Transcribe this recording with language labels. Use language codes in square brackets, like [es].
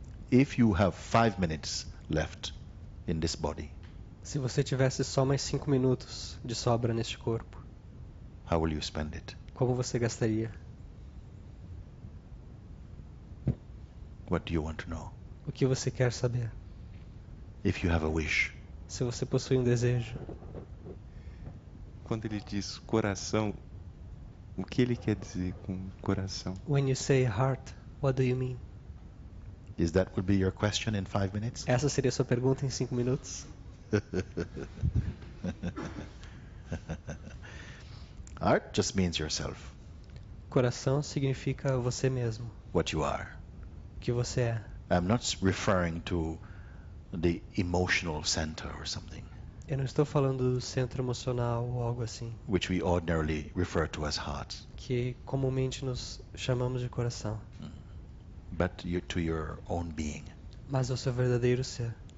[en] If you have 5 minutes left in this body, [pt] Se você tivesse só mais 5 minutos de sobra neste corpo, [en] how will you spend it? [pt] como você gastaria? [en] What do you want to know? [pt] O que você quer saber? [en] If you have a wish, [pt] Se você possui um desejo, Quando ele diz coração, o que ele quer dizer com coração? [en] when you say heart, what do you mean? Is that would be your question in 5 minutes? [pt] Essa seria a sua pergunta em 5 minutos? [en] Heart just means yourself, [pt] Coração significa você mesmo, [en] what you are. [pt] o que você é. [en] I'm not referring to the emotional center or something, [pt] Eu não estou falando do centro emocional ou algo assim, [en] which we ordinarily refer to as heart, [pt] que comumente nos chamamos de coração, [en] but to your own being, [pt] mas ao seu verdadeiro ser,